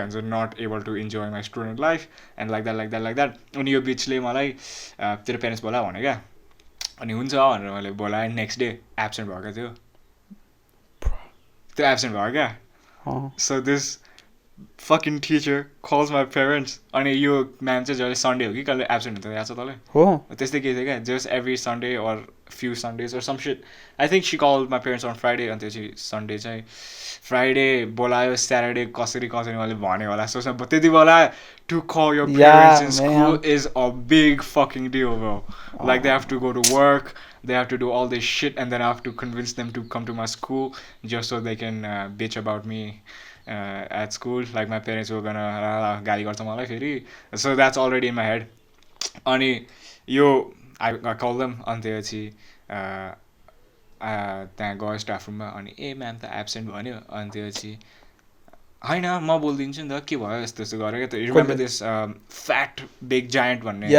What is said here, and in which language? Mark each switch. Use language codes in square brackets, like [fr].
[en] not able to enjoy my student life and like that [ne] अनि यो bitchले मलाई तेरो पेरेन्ट्स बोला भने क्या अनि हुन्छ भनेर मैले बोलाएँ नेक्स्ट डे एब्सेन्ट भएको थियो त्यो एब्सेन्ट भयो क्या [en] so this fucking teacher calls my parents. [ne] अनि यो म्याम चाहिँ जहिले सन्डे हो कि कहिले एब्सेन्ट हुन्छ याद छ तँलाई हो त्यस्तै केही थियो क्या [en] Just every Sunday or few Sundays or some shit. I think she called my parents on Friday [ne] अनि त्यो चाहिँ सन्डे चाहिँ फ्राइडे बोलायो स्याटरडे कसरी कसरी मैले भने होला सोच्न त्यति बेला [en] to call your parents in school is a big fucking deal, bro. Like they have to go to work, they have to do all this shit, and then I have to convince them to come to my school just so they can bitch about me at school. Like my parents were gonna [ne] गाली गर्छ मलाई फेरि. [en] So that's already in my head. [ne] अनि यो I call them अनि त्यसपछि त्यहाँ गयो स्टाफ रुममा अनि ए म्याम त एब्सेन्ट भन्यो अनि त्यसपछि होइन म बोलिदिन्छु नि त के भयो यस्तो यस्तो गरेको त [en] remember this fat big giant [ne] भन्ने